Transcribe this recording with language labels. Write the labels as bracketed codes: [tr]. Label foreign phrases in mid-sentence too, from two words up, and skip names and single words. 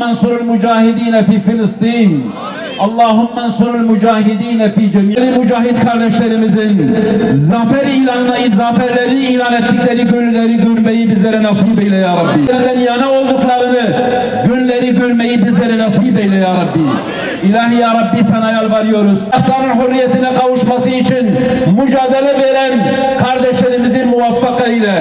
[ar] انصر المجاهدين في فلسطين اللهم انصر المجاهدين في جميع [tr] mücahit kardeşlerimizin zaferleri ilan ettikleri günleri görmeyi bizlere nasip eyle ya Rabbi. Bizlerden yana olduklarını günleri görmeyi bizlere nasip eyle ya Rabbi. İlahi ya Rabbi sana yalvarıyoruz. Şahsların hürriyetine kavuşması için mücadele veren kardeşlerimizi muvaffak eyle.